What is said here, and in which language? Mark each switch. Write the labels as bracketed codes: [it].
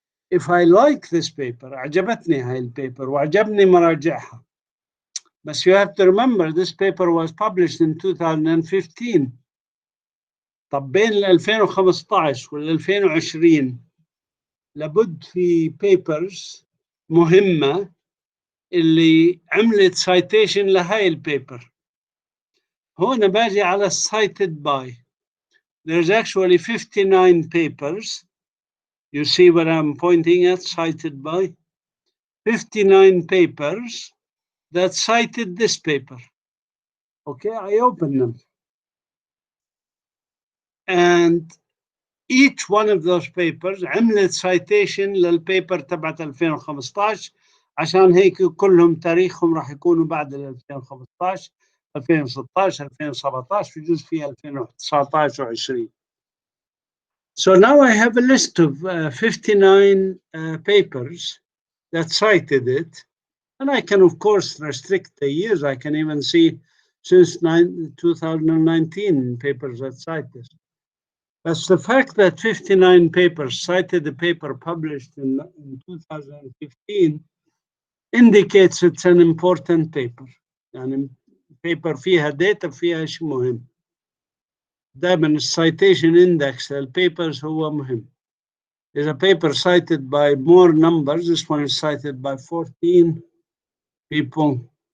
[en] If I like this paper, [ar] عجبتني هاي البيبر وعجبني مراجعها. [en] But you have to remember this paper was published in 2015. [ar] طب بين 2015 وال 2020 لابد في papers مهمة اللي عملت citation لهاي البيبر. هون باجي على cited by. [en] There's actually 59 papers. You see what I'm pointing at, cited by? 59 papers that cited this paper. Okay, I open them. And each one of those papers [ar] عملت citation للبيبر تبعت 2015 عشان هيك كلهم تاريخهم راح يكونوا بعد 2015 2016 2017 بجوز فيها 2019 و20. [en] So now I have a list of 59 papers that cited it, and I can of course restrict the years. I can even see since 2019 papers that cite this. But the fact that 59 papers cited the paper published in 2015 indicates it's an important paper. [ar] يعني paper فيها data فيها شيء مهم. دائما السايتيشن اندكس للبيبرز هو مهم. [en] There's a paper cited by more numbers. This one is cited by 14 people.